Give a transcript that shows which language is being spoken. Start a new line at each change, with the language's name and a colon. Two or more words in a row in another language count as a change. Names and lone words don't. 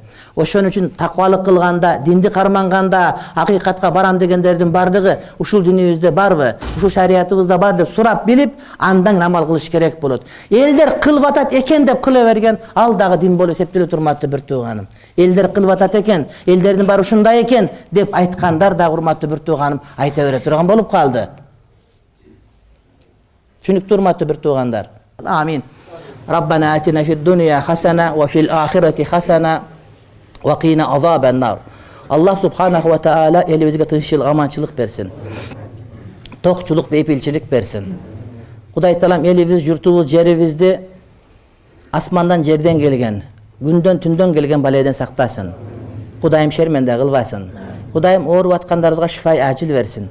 Kyrgyz: Ошон үчүн таквалык кылганда, динди карманганда, акыйкатка барам дегендердин бардыгы ушул динибизде барбы, ушул шариятыбызда бар деп сурап билип, андан амал кылыш керек болот. Элдер кылып атат экен деп кыла берген, ал дагы дин болуп эсептелет урматтуу бир тууганым. Элдер кылып атат экен, элдердин баары ушундай экен деп айткандар да урматтуу бир тууганым айта бере турган болуп калды. Түшүнүктүү урматтуу бир туугандар. Амин.
Arabic: ربنا آتنا في الدنيا حسنة وفي الآخرة حسنة وقنا عذاب النار.
Kyrgyz: Аллах
Arabic: سبحانه وتعالى
Kyrgyz: элибизге тынччылык, аманчылык берсин. Токчулук, бейпилчилик берсин. Кудай Таалам элибиз, журтубуз, жерибизди асмандан, жерден келген, күндөн, түндөн келген балайдан сактасын. Кудайым шерменде кылбасын. Кудайым ооруп аткандарыбызга
Arabic: شفاء عاجل
Kyrgyz: берсин.